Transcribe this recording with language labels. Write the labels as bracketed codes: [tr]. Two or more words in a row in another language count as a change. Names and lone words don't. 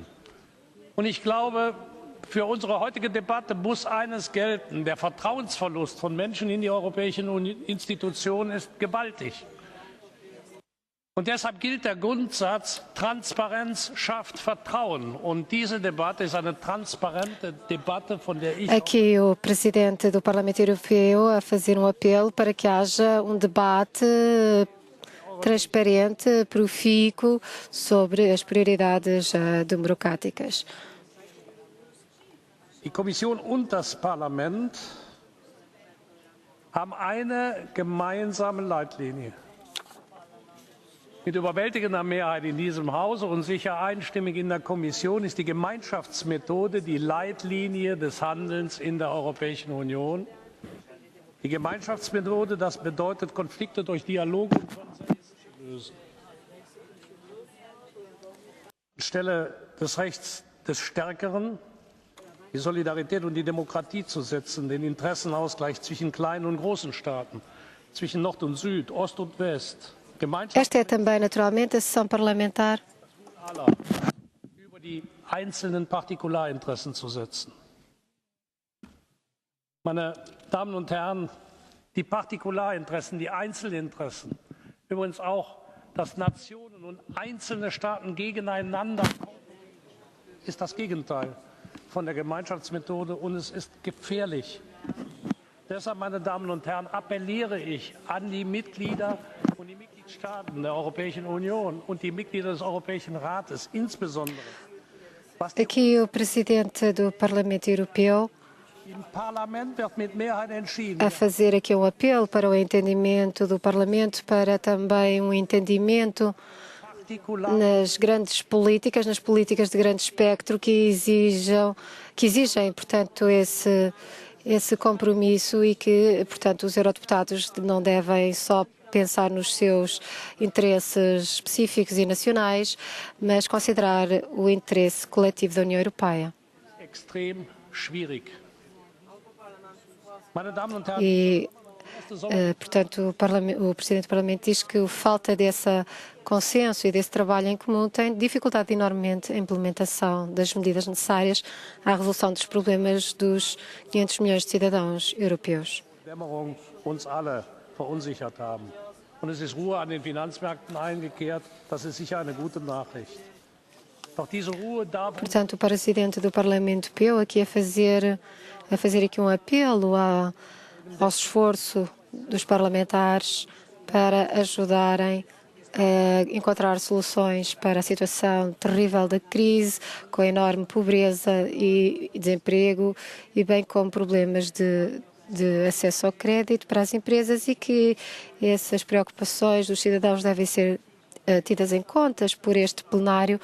[de] Und ich glaube, für unsere heutige Debatte muss eines gelten: Der Vertrauensverlust von Menschen in die europäischen Institutionen ist gewaltig. Und deshalb gilt der Grundsatz: Transparenz schafft Vertrauen. Und diese Debatte ist eine transparente Debatte, von der ich. [pt] Aqui o Presidente do Parlamento Europeu a fazer apelo para que haja debate transparente, profícuo sobre as prioridades democráticas. [de] Die Kommission und das Parlament haben eine gemeinsame Leitlinie. Mit überwältigender Mehrheit in diesem Hause und sicher einstimmig in der Kommission ist die Gemeinschaftsmethode die Leitlinie des Handelns in der Europäischen Union. Die Gemeinschaftsmethode, das bedeutet, Konflikte durch Dialog und Konsens zu lösen. Anstelle des Rechts des Stärkeren die Solidarität und die Demokratie zu setzen, den Interessenausgleich zwischen kleinen und großen Staaten, zwischen Nord und Süd, Ost und West, [pt] Esta é também, naturalmente, a sessão parlamentar [de] über die einzelnen Partikularinteressen zu setzen. Meine Damen und Herren, die Partikularinteressen, die Einzelinteressen, übrigens auch, dass Nationen und einzelne Staaten gegeneinander kommen, ist das Gegenteil von der Gemeinschaftsmethode und es ist gefährlich. Deshalb, meine Damen und Herren, appelliere ich an die Mitglieder und die Mitgliedstaaten der Europäischen Union und die Mitglieder des Europäischen Rates, insbesondere was die [pt] Aqui o presidente do Parlamento Europeu [de] im Parlament wird mit Mehrheit entschieden. [pt] a fazer aqui um apelo para o entendimento do Parlamento, para também um entendimento nas grandes políticas, nas políticas de grande espectro que exigem, portanto, esse compromisso e que, portanto, os eurodeputados não devem só pensar nos seus interesses específicos e nacionais, mas considerar o interesse coletivo da União Europeia. [de] Extrem schwierig. Meine Damen und Herren, [pt] E, portanto, o Presidente do Parlamento diz que a falta desse consenso e desse trabalho em comum tem dificultado enormemente a implementação das medidas necessárias à resolução dos problemas dos 500 milhões de cidadãos europeus. [de] Dämmerung uns alle verunsichert haben. Und es ist Ruhe an den Finanzmärkten eingekehrt. Das ist sicher eine gute Nachricht. Doch diese Ruhe darf uns [pt] Portanto, o Presidente do Parlamento Europeu aqui a fazer aqui um apelo ao esforço dos parlamentares para ajudarem a encontrar soluções para a situação terrível da crise, com a enorme pobreza e desemprego, e bem como problemas de acesso ao crédito para as empresas, e que essas preocupações dos cidadãos devem ser tidas em conta por este plenário.